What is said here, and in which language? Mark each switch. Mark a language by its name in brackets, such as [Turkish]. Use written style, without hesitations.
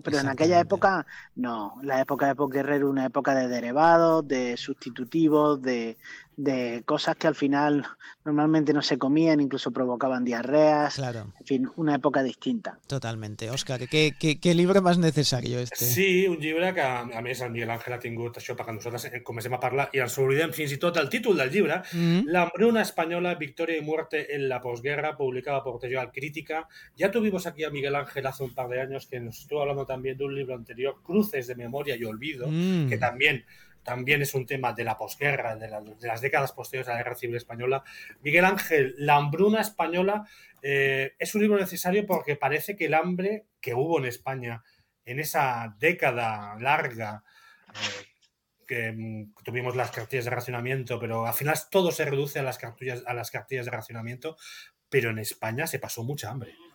[Spanish] Pero en aquella época, no, la época de posguerra era una época de derivados, de sustitutivos, de cosas que al final normalmente no se comían, incluso provocaban diarreas. Claro. En fin, una época distinta. Totalmente. Òscar, ¿qué libro más necesario este? [Catalan] Sí, un llibre que, a més, el Miguel Ángel ha tingut això, perquè nosaltres comencem a parlar i ens oblidem fins i tot el títol del llibre, L'hambruna espanyola, victòria i muerte en la posguerra, publicada per Tejoal Crítica. [Spanish] Ya tuvimos aquí a Miguel Ángel hace un par de años, que nos estuvo hablando también de un libro anterior, Cruces de memoria y olvido, que también es un tema de la posguerra, de las décadas posteriores a la Guerra Civil Española. Miguel Ángel, La hambruna española es un libro necesario porque parece que el hambre que hubo en España en esa década larga que tuvimos las cartillas de racionamiento, pero al final todo se reduce a las cartillas de racionamiento, pero en España se pasó mucha hambre.